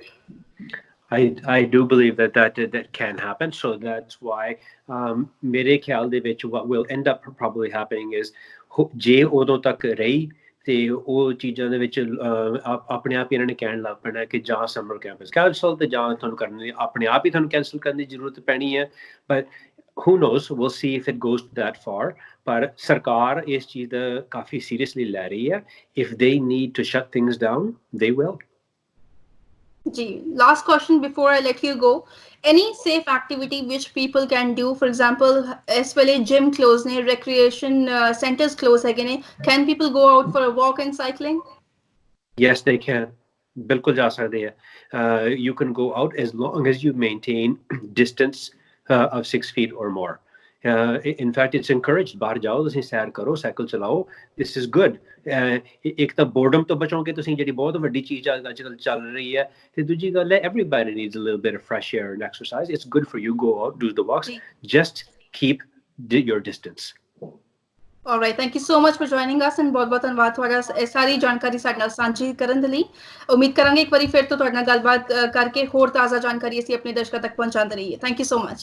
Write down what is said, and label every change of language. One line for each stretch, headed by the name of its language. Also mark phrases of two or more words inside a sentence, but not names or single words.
English: I do believe that can happen. So that's why
Punjabi: ਮੇਰੇ ਖਿਆਲ ਦੇ ਵਿੱਚ
English: what will end up probably happening is
Punjabi: ਜੇ ਉਦੋਂ ਤੱਕ ਰਹੀ ਤੇ ਉਹ ਚੀਜ਼ਾਂ ਦੇ ਵਿੱਚ ਆਪਣੇ ਆਪ ਹੀ ਇਹਨਾਂ ਨੇ ਕਹਿਣ ਲੱਗ ਪੈਣਾ ਕਿ ਜਾਂ
English: summer camps cancel
Punjabi: ਤੇ ਜਾਂ ਤੁਹਾਨੂੰ ਕਰਨੀ ਆਪਣੇ ਆਪ ਹੀ ਤੁਹਾਨੂੰ ਕੈਂਸਲ ਕਰਨ ਦੀ ਜ਼ਰੂਰਤ ਪੈਣੀ ਹੈ।
English: ਬਟ who knows, we'll see if it goes that far.
Punjabi: ਪਰ ਸਰਕਾਰ ਇਸ ਚੀਜ਼ ਦਾ ਕਾਫੀ ਸੀਰੀਅਸਲੀ ਲੈ ਰਹੀ ਹੈ।
English: If they need to shut things down, they will. ਜੀ, last question before I let you go. Any safe activity which people can do? For example,
Punjabi: ਇਸ ਵੇਲੇ
English: gym close
Punjabi: ਨੇ,
English: recreation centers close
Punjabi: ਹੈਗੇ ਨੇ.
English: Can people go out for a walk and cycling? Yes, they can.
Punjabi: ਬਿਲਕੁਲ ਜਾ ਸਕਦੇ ਆ।
English: You can go out as long as you maintain distance of 6 feet or more. In fact, it's encouraged.
Punjabi: ਬਾਹਰ ਜਾਓ, ਤੁਸੀਂ ਸੈਰ ਕਰੋ, ਸਾਈਕਲ ਚਲਾਓ।
English: This is good.
Punjabi: ਇੱਕ ਤਾਂ boredom ਤੋਂ ਬਚੋਗੇ ਤੁਸੀਂ, ਜਿਹੜੀ ਬਹੁਤ ਵੱਡੀ ਚੀਜ਼ ਅੱਜ ਕੱਲ੍ਹ ਚੱਲ ਰਹੀ ਹੈ, ਤੇ ਦੂਜੀ ਗੱਲ ਹੈ
English: everybody needs a little bit of fresh air and exercise. It's good for you. Go out, do the walks. Just keep your distance. All right, thank you so much for joining us and
Punjabi: ਬਹੁਤ ਧੰਨਵਾਦ ਤੁਹਾਡਾ ਸਾਰੀ ਜਾਣਕਾਰੀ ਸਾਡੇ ਨਾਲ ਸਾਂਝੀ ਕਰਨ ਦੇ ਲਈ। ਉਮੀਦ ਕਰਾਂਗੇ ਇੱਕ ਵਾਰੀ ਫਿਰ ਤੋਂ ਤੁਹਾਡੇ ਨਾਲ ਗੱਲਬਾਤ ਕਰਕੇ ਹੋਰ ਤਾਜ਼ਾ ਜਾਣਕਾਰੀ ਅਸੀਂ ਆਪਣੇ ਦਰਸ਼ਕਾਂ ਤੱਕ ਪਹੁੰਚਾਉਂਦੇ ਰਹੀਏ।
English: Thank you so much.